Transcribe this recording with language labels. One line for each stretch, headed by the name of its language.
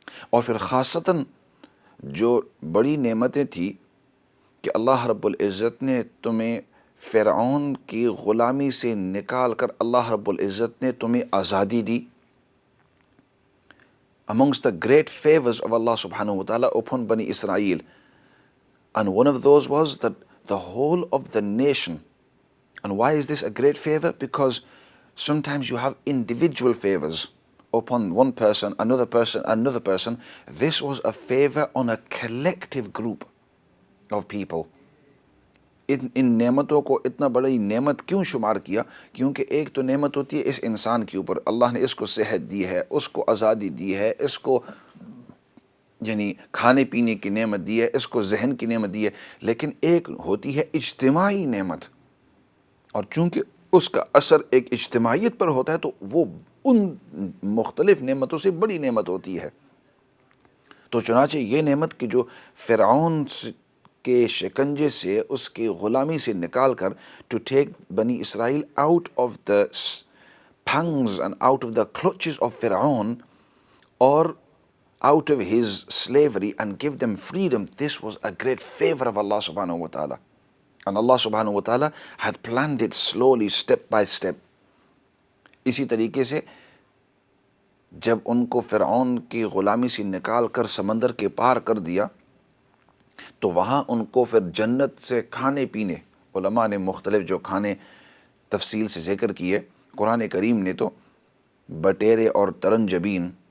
Urdu: اور پھر خاصتاً جو بڑی نعمتیں تھیں کہ اللہ رب العزت نے تمہیں فرعون کی غلامی سے نکال کر اللہ رب العزت نے تمہیں آزادی دی۔
English: Amongst the great favors of Allah subhanahu wa ta'ala upon Bani Israel, and one of those was that the whole of the nation. And why is this a great favor? Because sometimes you have individual favors. upon one person, another person, another person. This was a favor on a collective group of people.
Urdu: ان نعمتوں کو اتنا بڑی نعمت کیوں شمار کیا؟ کیونکہ ایک تو نعمت ہوتی ہے اس انسان کے اوپر، اللہ نے اس کو صحت دی ہے، اس کو آزادی دی ہے، اس کو یعنی کھانے پینے کی نعمت دی ہے، اس کو ذہن کی نعمت دی ہے، لیکن ایک ہوتی ہے اجتماعی نعمت، اور چونکہ اس کا اثر ایک اجتماعیت پر ہوتا ہے تو وہ ان مختلف نعمتوں سے بڑی نعمت ہوتی ہے۔ تو چنانچہ یہ نعمت کہ جو فرعون کے شکنجے سے، اس کی غلامی سے نکال کر
English: To take بنی اسرائیل out of the pangs and out of the clutches of Fir'aun, or out of his slavery, and give them freedom, this was a great favor of Allah subhanahu wa ta'ala. And Allah subhanahu wa ta'ala had planned it slowly, step by step.
Urdu: اسی طریقے سے جب ان کو فرعون کی غلامی سے نکال کر سمندر کے پار کر دیا تو وہاں ان کو پھر جنت سے کھانے پینے، علماء نے مختلف جو کھانے تفصیل سے ذکر کیے، قرآن کریم نے تو بٹیرے اور ترنجبین